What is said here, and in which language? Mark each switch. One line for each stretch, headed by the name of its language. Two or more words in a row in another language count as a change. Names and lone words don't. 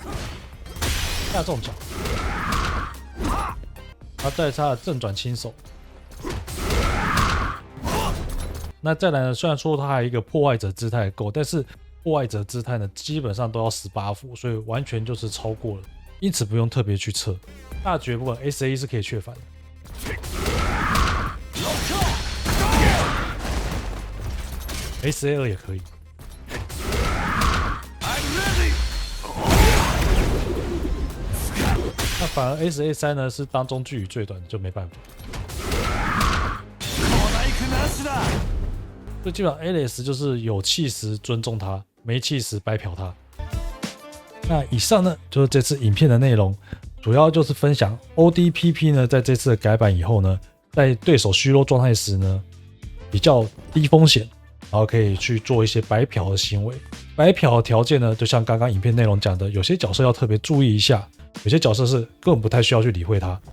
Chinese: 下重腳，然後再來是他的正轉輕手。那再來呢？雖然說他還有一個破壞者姿態夠，但是破壞者姿態呢，基本上都要18伏，所以完全就是超過了，因此不用特別去測。大絕部分 SA1 是可以確反的。SA2 也可以。那反而 SA3 呢是當中距離最短的，就沒辦法。所以基本上 Alice 就是有氣時尊重他，沒氣時白嫖他。那以上呢就是這次影片的內容，主要就是分享 ODPP 呢在這次的改版以後呢，在對手虛弱狀態時呢比較低風險，然後可以去做一些白嫖的行為。白嫖的條件呢，就像剛剛影片內容講的，有些角色要特別注意一下，有些角色是根本不太需要去理會它。